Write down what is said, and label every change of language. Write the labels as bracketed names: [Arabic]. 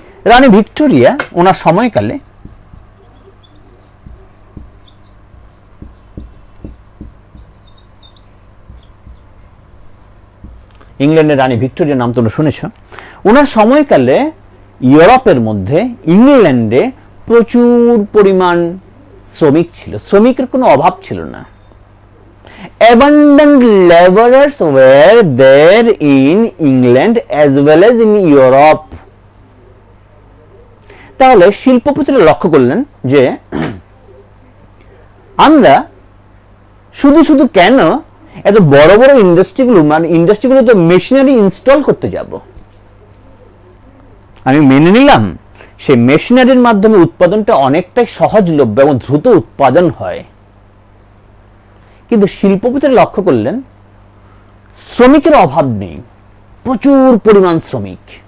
[Bangla] রানী Victoria ওনার সময়কালে ইংল্যান্ডের রানী ভিক্টোরিয়ার নাম তোমরা শুনেছ। ওনার সময়কালে ইউরোপের মধ্যে, ইংল্যান্ডে প্রচুর পরিমাণ শ্রমিক ছিল, শ্রমিকের কোনো অভাব ছিল না। [English] Abundant laborers were there in England as well as in Europe. [Bangla] তাহলে শিল্পপতিরা লক্ষ্য করলেন যে আমরা শুধু কেন এত বড় বড় ইন্ডাস্ট্রিগুলো তো মেশিনারি ইনস্টল করতে যাব। আমি মেনে নিলাম সেই মেশিনারির মাধ্যমে উৎপাদনটা অনেকটাই সহজলভ্য এবং দ্রুত উৎপাদন হয়, কিন্তু শিল্পপতিরা লক্ষ্য করলেন শ্রমিকের অভাব নেই, প্রচুর পরিমাণ শ্রমিক।